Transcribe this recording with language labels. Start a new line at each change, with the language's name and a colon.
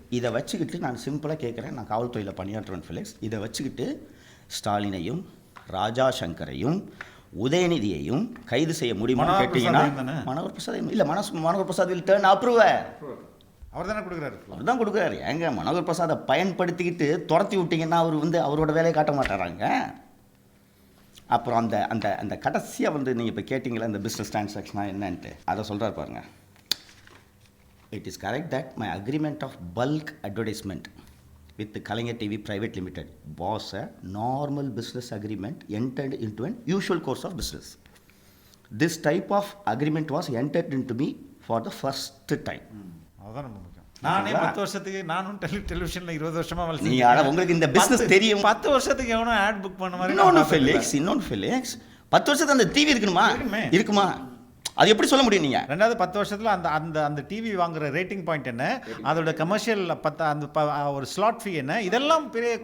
Tamil: இதை வச்சுக்கிட்டு நான் சிம்பிளாக கேட்குறேன், நான் காவல்துறையில் பணியாற்றுவேன் ஃபிலிக்ஸ், இதை வச்சுக்கிட்டு ஸ்டாலினையும் ராஜா சங்கரையும் உதயநிதியையும் கைது செய்ய முடியுமான்னு கேட்டிங்கன்னா, மனோகர் பிரசாத் இல்லை, Manohar Prasad
English: Will turn approve.
Tamil: அவர் தானே கொடுக்குறாரு. அவர் தான் கொடுக்குறாரு. ஏங்க மனோகர் பிரசாதை பயன்படுத்திக்கிட்டு துரத்தி விட்டிங்கன்னா அவர் வந்து அவரோட வேலையை காட்ட மாட்டாராங்க. அப்புறம் அந்த அந்த அந்த கடைசியாக வந்து நீங்கள் இப்போ கேட்டிங்களா இந்த பிஸ்னஸ் டிரான்சாக்ஷனாக என்னன்ட்டு, அதை சொல்கிறார் பாருங்க.
English: It is correct that my agreement of bulk advertisement with Kalaignar TV Private Limited was a normal business agreement entered into an usual course of business. This type of agreement was entered into me for the first time.
Tamil: அதான் நம்ம நானே 10 வருஷத்துக்கு நானும் டெலிவிஷனில் 20 வருஷமா வேலை நீ உங்களுக்கு இந்த பிஸ்னஸ் தெரியும். 10 வருஷத்துக்கு எவனோ ஆட் புக் பண்ண மாதிரி. இன்னொன்று ஃபெலிக்ஸ் 10 வருஷத்துக்கு அந்த டிவி இருக்குமா? அது எப்படி சொல்ல முடியும் நீங்கள்? ரெண்டாவது 10 வருஷத்தில் அந்த அந்த அந்த டிவி வாங்குற ரேட்டிங் பாயிண்ட் என்ன, அதோட கமர்ஷியல் அந்த ஒரு ஸ்லாட் ஃபீ என்ன, இதெல்லாம் பெரிய